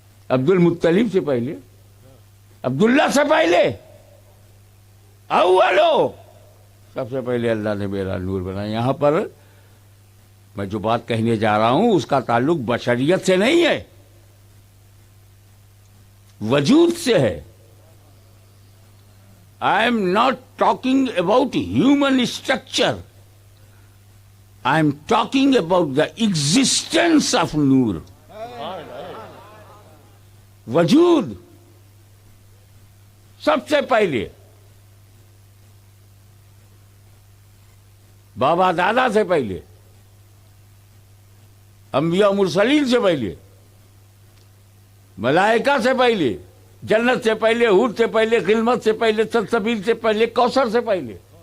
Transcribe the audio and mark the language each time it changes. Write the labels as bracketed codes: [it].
[ur] عبد المطلب سے پہلے، عبداللہ سے پہلے، اولو، سب سے پہلے اللہ نے میرا نور بنایا. یہاں پر میں جو بات کہنے جا رہا ہوں اس کا تعلق بشریت سے نہیں ہے، وجود سے ہے. [en] I am not talking about human structure. I am talking about the existence of Noor. [ur] وجود سب سے پہلے، بابا دادا سے پہلے، انبیاء مرسلین سے پہلے، ملائکہ سے پہلے، جنت سے پہلے، حور سے پہلے، خلمت سے پہلے، سلسبیل سے پہلے، کوثر سے پہلے.